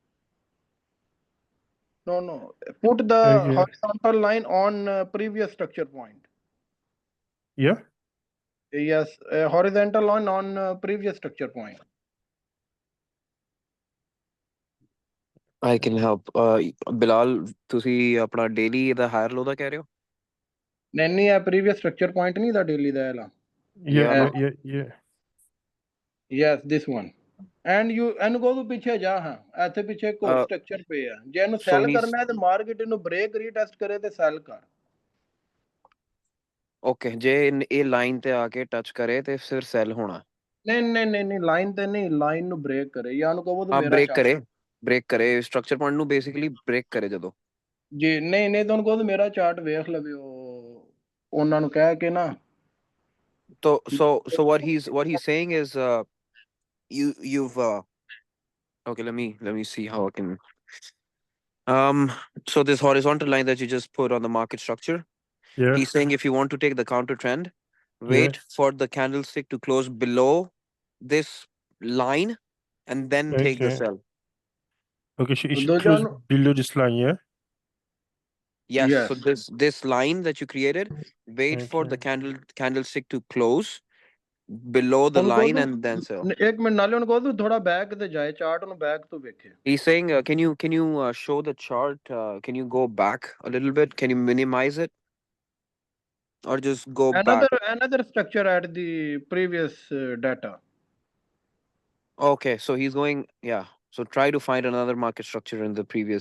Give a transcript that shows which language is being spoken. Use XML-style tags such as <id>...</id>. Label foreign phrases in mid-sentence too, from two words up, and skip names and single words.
<en>No. Put the Okay. horizontal line on previous structure point. Yeah. Yes, horizontal line on previous structure point. I can help. Bilal,</en> <pa>ਤੁਸੀਂ ਆਪਣਾ daily ਦਾ</pa> <en>higher low</en> <pa>ਦਾ ਕਹਿ ਰਹੇ ਹੋ? ਨਹੀਂ ਇਹ</pa> <en>previous structure point</en> <pa>ਨਹੀਂ ਦਾ daily ਦਾ ਇਹਲਾ.</pa> <en>Yeah. Yes, this one. And you</en> <pa>ਇਹਨੂੰ ਕਹੋ ਤੂੰ ਪਿੱਛੇ ਜਾ ਹਾਂ ਇੱਥੇ ਪਿੱਛੇ ਇੱਕ ਹੋਰ ਸਟਰਕਚਰ ਪਏ ਆ ਜੇ ਇਹਨੂੰ</pa> <en>So</en> <pa>ਸੈਲ</pa> <en>he's</en> <pa>ਕਰਨਾ ਹੈ ਤੇ ਮਾਰਕੀਟ ਇਹਨੂੰ</pa> <en>break retest</en> <pa>ਕਰੇ ਤੇ ਸੈਲ ਕਰ okay ਜੇ ਇਹ ਲਾਈਨ ਤੇ ਆ ਕੇ ਟੱਚ ਕਰੇ ਤੇ ਫਿਰ ਸੈਲ ਹੋਣਾ। ਨਹੀਂ ਲਾਈਨ ਤੇ ਨਹੀਂ ਲਾਈਨ ਨੂੰ ਬ੍ਰੇਕ ਕਰੇ ਜਾਂ ਉਹਨੂੰ ਕਹੋ ਤੂੰ ਹਾਂ ਮੇਰਾ ਬ੍ਰੇਕ ਕਰੇ</pa> <en>structure point</en> <pa>ਨੂੰ</pa> <en>basically break</en> <pa>ਕਰੇ ਜਦੋਂ ਜੀ ਨਹੀਂ ਤੁਹਾਨੂੰ ਕਹੋ ਤੂੰ ਮੇਰਾ ਚਾਰਟ ਵੇਖ ਲਵੇ ਉਹ ਉਹਨਾਂ ਨੂੰ ਕਹਿ ਕੇ ਨਾ</pa> <en>so what he's saying is you've okay let me see how I can so this horizontal line that you just put on the market structure Yeah. he's saying if you want to take the counter trend wait for the candlestick to close below this line and then take the Okay. sell. Okay, it should</en> <pa>ਦੂਜਾ</pa> <en>close</en> <pa>ਨੂੰ</pa> <en>below this line, yeah? Yes, so Yes. this line that you created, wait for the candlestick to close below the</en> <pa>ਉਹਨੂੰ ਕਹੋ</pa> <en>line and then sell.</en> <pa>ਇੱਕ ਮਿੰਟ ਨਾਲੇ ਉਹਨੂੰ ਕਹੋ ਤੂੰ ਥੋੜਾ ਬੈਕ ਤੇ ਜਾਏ ਚਾਰਟ ਨੂੰ ਬੈਕ ਤੋਂ ਵੇਖੇ</pa> <en>He's saying, can you show the chart? Can you go back a little bit? Can you minimize it, or just go back? another structure at the previous data. Okay, so he's going, yeah. So try to find another market structure in the previous.</en>